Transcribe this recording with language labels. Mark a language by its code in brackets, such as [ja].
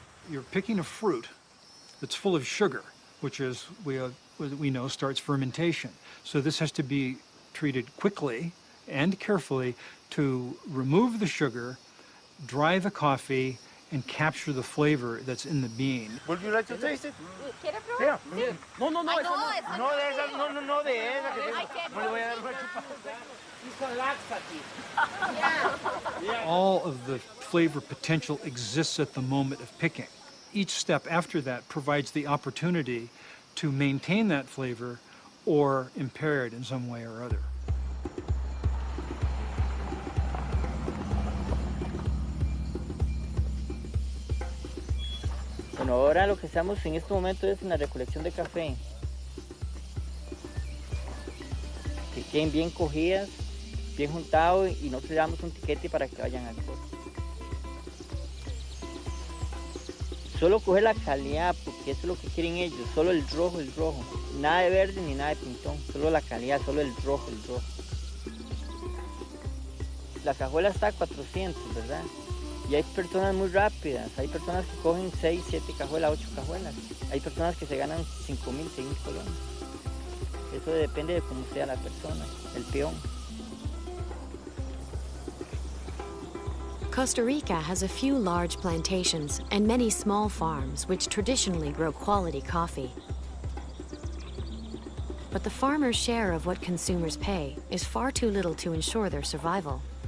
[en] You're picking a fruit that's full of sugar, which is, we know, starts fermentation. So this has to be treated quickly and carefully to remove the sugar, dry the coffee, and capture the flavor that's in the bean. Would you like to taste it? [es] ¿Quiere probar? Yeah. No, no, no, Ay, esa no, no. esa No, de esa, no, no, no, de esa que Ay, tengo. qué Me le voy a dar una chupada. [en] All of the flavor potential exists at the moment of picking. Each step after that provides the opportunity to maintain that flavor or impair it in some way or other. [es] Bueno, ahora lo que estamos en este momento es en la recolección de café. Que queden bien cogidas, bien juntados y nosotros le damos un tiquete para que vayan al costo. Solo coger la calidad, porque eso es lo que quieren ellos, solo el rojo. Nada de verde ni nada de pintón, solo la calidad, solo el rojo. La cajuela está a 400, ¿verdad? Y hay personas muy rápidas, hay personas que cogen 6, 7 cajuelas, 8 cajuelas. Hay personas que se ganan 5,000, 6,000 colones. Eso depende de cómo sea la persona, el peón. [en] Costa Rica has a few large plantations and many small farms which traditionally grow quality coffee. But the farmers' share of what consumers pay is far too little to ensure their survival.